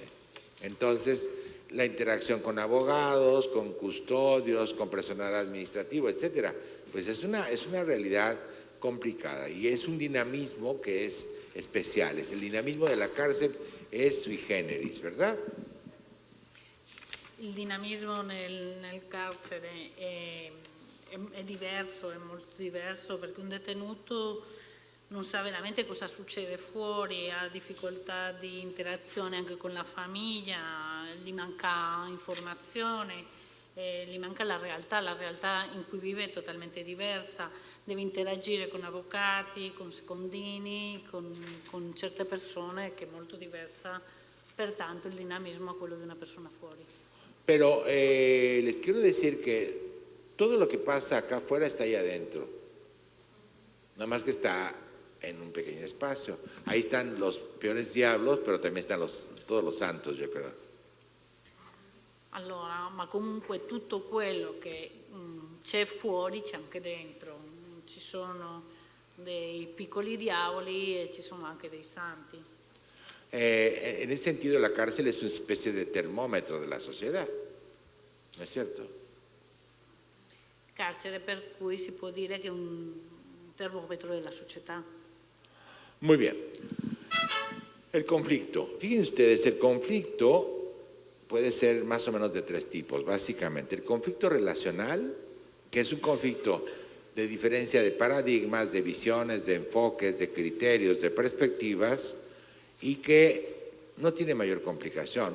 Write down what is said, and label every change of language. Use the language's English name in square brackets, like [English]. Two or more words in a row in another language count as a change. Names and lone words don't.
[Spanish] Entonces, la interacción con abogados, con custodios, con personal administrativo, etcétera, pues es una realidad complicada y es un dinamismo que es especial. El dinamismo de la cárcel es [Latin] sui generis, [Spanish] ¿verdad? [Italian] Il dinamismo nel carcere è diverso, è molto diverso, perché un detenuto non sa veramente cosa succede fuori, ha difficoltà di interazione anche con la famiglia, gli manca informazione, gli manca la realtà in cui vive è totalmente diversa, deve interagire con avvocati, con secondini, con certe persone, che è molto diversa, pertanto il dinamismo a quello di una persona fuori. [Spanish] Pero les quiero decir que todo lo que pasa acá afuera está ahí adentro, nada más que está en un pequeño espacio. Ahí están los peores diablos, pero también están todos los santos, yo creo. [Italian] Allora, ma comunque tutto quello che c'è fuori c'è anche dentro, ci sono dei piccoli diavoli e ci sono anche dei santi. [Spanish] En ese sentido, la cárcel es una especie de termómetro de la sociedad, ¿no es cierto? [Italian] Carcere per cui si può dire che è un termometro della società. [Spanish] Muy bien. El conflicto. Fíjense ustedes, el conflicto puede ser más o menos de tres tipos, básicamente. El conflicto relacional, que es un conflicto de diferencia de paradigmas, de visiones, de enfoques, de criterios, de perspectivas, y que no tiene mayor complicación.